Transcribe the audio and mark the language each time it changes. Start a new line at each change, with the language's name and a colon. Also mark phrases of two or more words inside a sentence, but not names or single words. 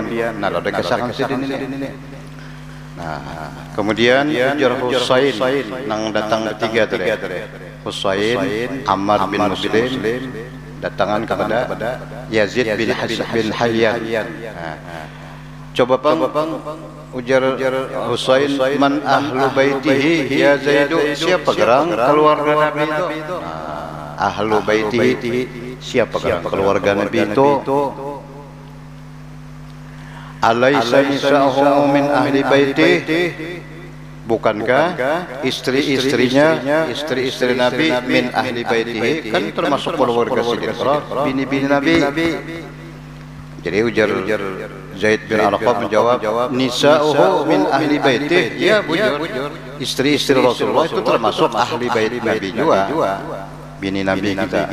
Banjar: Nah ada kesahkan Sidin ini. Nah kemudian ujar Husain nang datang ketiga tadi. Husain Ammar bin Muslim datangan kepada Yazid bin Hayyan. Coba pang ujar Husain
Arabic: man ahlu baitihi ya Zaidu,
Banjar: siapa gerang keluarga Nabi itu?
Arabic: Ahlu baitihi,
Banjar: siapa gerang keluarga Nabi itu?
Arabic: Alaysa nisa'uhu min ahli baitihi,
Banjar: bukankah istri-istrinya, istri-istri Nabi
Arabic: min ahli baitihi,
Banjar: kan termasuk keluarga Siddiq, bini-bini Nabi. Jadi ujar Zaid bin Arqam menjawab,
Arabic: nisa'uhu min ahli baitihi,
Banjar: ya bujur, istri-istri Rasulullah itu termasuk
Arabic: ahli bait
Banjar: Nabi juga, bini Nabi kita.